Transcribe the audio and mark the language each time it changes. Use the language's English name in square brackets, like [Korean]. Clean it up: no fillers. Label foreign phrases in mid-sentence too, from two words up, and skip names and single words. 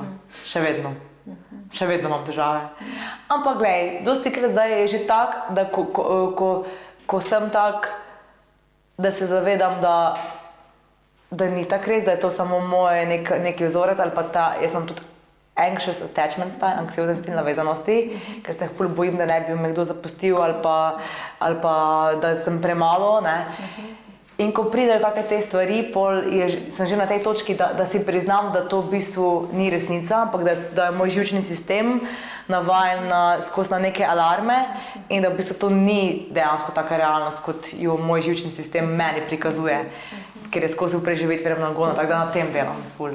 [Slovenian] Še vedno. Še vedno imam težave. Ampak glej, dosti krat zdaj je že tak, da ko sem tak, da se zavedam, da ni tak res, da je to samo moj neki vzorec ali pa jaz imam tudi [English] anxious attachment style, [Slovenian] anksiozen stil navezanosti, ker se ful bojim, da ne bi me kdo zapustil ali pa da sem premalo, ne. In ko pridejo kakšne te stvari, sem že na tej točki, da si priznam, da to v bistvu ni resnica, ampak da je moj živčni sistem navajen skozi na neke alarme in da v bistvu to ni dejansko taka realnost, kot jo moj živčni sistem meni prikazuje, ker je skozi v preživetvenem nagonu, tako da na tem delam ful.